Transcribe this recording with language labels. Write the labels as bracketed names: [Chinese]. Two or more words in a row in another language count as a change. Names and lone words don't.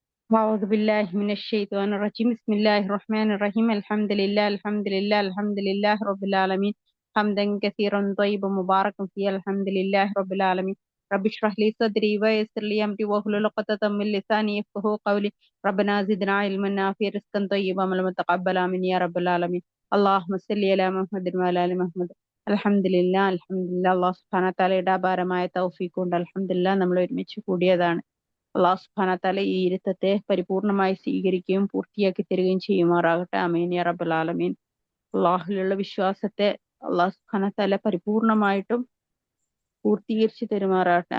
[Arabic] أعوذ بالله من الشيطان الرجيم بسم الله الرحمن الرحيم الحمد لله الحمد لله الحمد لله رب العالمين حمدا كثيرا طيبا مباركا فيه الحمد لله رب العالمين رب اشرح لي صدري ويسر لي أمري واحلل عقدة من لساني يفقهوا قولي ربنا زدنا علما نافعا رزقا طيبا عملا متقبلا آمين يا رب العالمين اللهم صل على محمد وعلى آل محمد الحمد لله الحمد لله അള്ളാഹു സുബ്ഹാനഹു വതആലയുടെ അപാരമായ തൗഫീഖ് കൊണ്ട് അൽഹംദുലില്ലാ നമ്മൾ ഒരുമിച്ച് കൂടിയതാണ്. الله سبحانه وتعالى [Malayalam] ഈ ഇരുത്തത്തെ പരിപൂർണമായി സ്വീകരിക്കുകയും പൂർത്തിയാക്കി തരികയും ചെയ്യുമാറാകട്ടെ. [Arabic] آمين يا رب العالمين. [Malayalam] അള്ളാഹുലുള്ള വിശ്വാസത്തെ [Arabic] الله سبحانه وتعالى [Malayalam] പരിപൂർണമായിട്ടും പൂർത്തീകരിച്ച് തരുമാറാകട്ടെ.